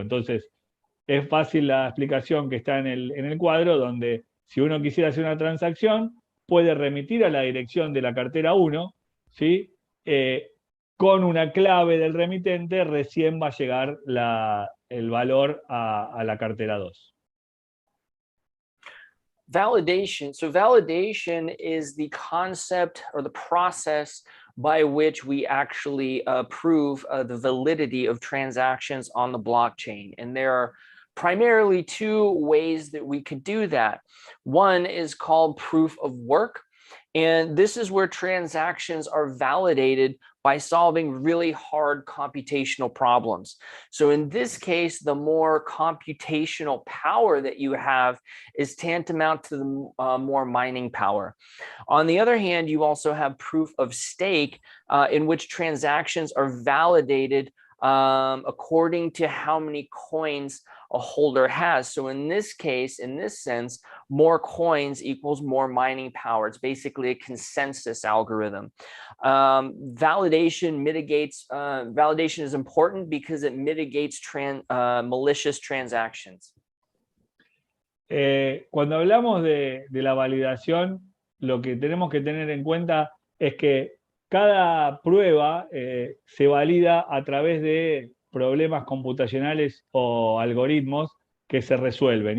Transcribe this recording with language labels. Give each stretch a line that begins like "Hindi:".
Spanish: Entonces, es fácil la explicación que está en el cuadro, donde si uno quisiera hacer una transacción, puede remitir a la dirección de la cartera 1, ¿sí? Con una clave del remitente recién va a llegar el valor a la cartera 2.
English: Validation. So validation is the concept or the process by which we actually prove the validity of transactions on the blockchain. And there are primarily two ways that we could do that. One is called proof of work. And this is where transactions are validated by solving really hard computational problems. So in this case, the more computational power that you have is tantamount to the more mining power. On the other hand, you also have proof of stake, in which transactions are validated according to how many coins a holder has. So in this case, in this sense, more coins equals more mining power. It's basically a consensus algorithm. Validation is important because it mitigates malicious transactions.
Spanish: Cuando hablamos de la validación, lo que tenemos que tener en cuenta es que cada prueba se valida a través de problemas computacionales o algoritmos que se resuelven.